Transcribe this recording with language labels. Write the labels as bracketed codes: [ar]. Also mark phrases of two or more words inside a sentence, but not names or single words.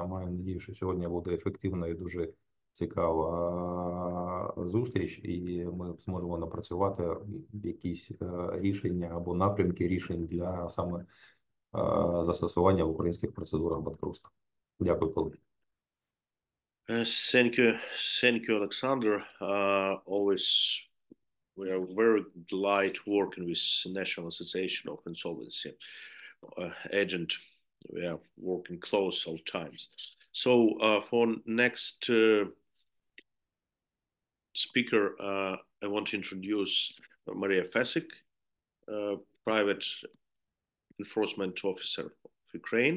[uk] Маю надію, що сьогодні буде ефективна і дуже цікава зустріч, і ми зможемо напрацювати якісь рішення або напрямки рішень для саме застосування в українських процедурах банкрутства. Дякую, колеги. [en] Thank you, Alexander. Always we are very glad working with National Association of Insolvency agent. We are working close all times. So for next speaker, I want to introduce Maria Fesik, private enforcement officer Ukraine.